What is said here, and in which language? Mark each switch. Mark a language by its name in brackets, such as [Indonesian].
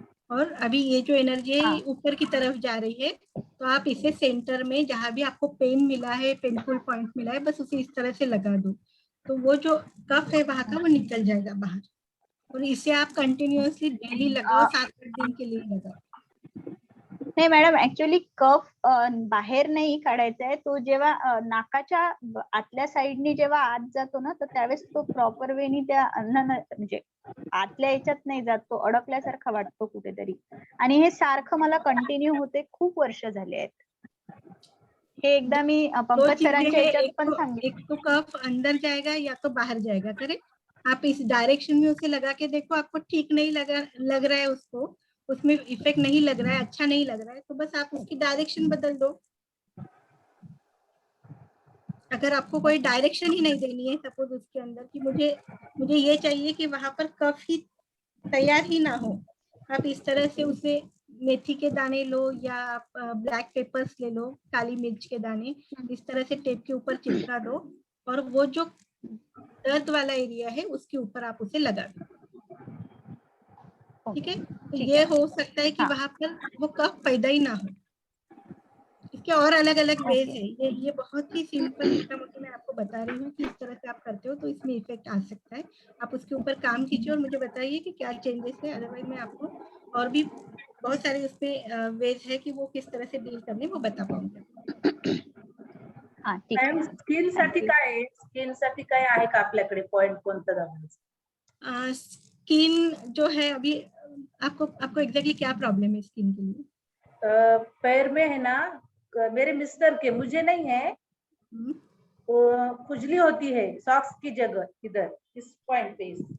[Hindi] और अभी ये जो एनर्जी है ऊपर की तरफ जा रही है, तो आप इसे सेंटर में जहां भी आपको पेन मिला है, पेनफुल पॉइंट मिला है, बस उसे इस तरह से लगा दो। तो वो जो कफ है वहां का, वो निकल जाएगा बाहर। और इसे आप कंटिन्यूअसली डेली लगाओ, 7-8 दिन के लिए लगाओ। [Marathi] नाही मॅडम, ऍक्च्युअली कफ बाहेर नाही काढायचा आहे. तो जेव्हा नाकाच्या आतल्या साईडनी जेव्हा आत जातो ना, तर त्यावेळेस तो प्रॉपर वेनी त्या म्हणजे आतल्या याच्यात नाही जात, तो अडकल्यासारखा वाटतो कुठेतरी. आणि हे सारखं मला कंटिन्यू होते, खूप वर्ष झाले आहेत. हे एकदा मी पंकज सरांच्या याच्यात पण सांगितलं. [Hindi] एक तो कफ अंदर जाएगा या तो बाहर जाएगा, करेक्ट। आप इस डायरेक्शन में उसे लगा के देखो, आपको ठीक नहीं लग रहा है, उसको उसमें इफेक्ट नहीं लग रहा है, अच्छा नहीं लग रहा है, तो बस आप उसकी डायरेक्शन बदल दो। अगर आपको कोई डायरेक्शन ही नहीं देनी है, सपोज उसके अंदर कि मुझे ये चाहिए कि वहां पर कफ ही तैयार ही ना हो, आप इस तरह से उसे मेथी के दाने लो, या आप ब्लैक पेपर्स ले लो, काली मिर्च के दाने, इस तरह से टेप के ऊपर चिपका दो, और वो जो दर्द वाला एरिया है उसके ऊपर आप उसे लगा दो, ठीक है। तो ये हो सकता है कि वहां पर वो कफ पैदा ही ना हो। इसके और अलग अलग वेज है। ये बहुत ही सिंपल मोटा मोटी मैं आपको बता रही हूँ कि इस तरह से आप करते हो तो इसमें इफेक्ट आ सकता है। आप उसके ऊपर काम कीजिए और मुझे बताइए कि क्या चेंजेस है। अदरवाइज मैं आपको और भी बहुत सारे उसमें वेज है कि वो किस तरह से डील करने, वो बता पाऊंगी। [Marathi] हाँ, ठीक आहे. मॅम, स्किन साठी काय आहे? स्किन साठी काय आहे का आपल्याकडे पॉइंट कोणता दाबायचा? [Hindi] स्किन जो है अभी आपको एग्जैक्टली क्या प्रॉब्लम है स्किन के लिए? पैर में है ना, मेरे मिस्टर के, मुझे नहीं है, खुजली होती है सॉक्स की जगह, इधर इस पॉइंट पे।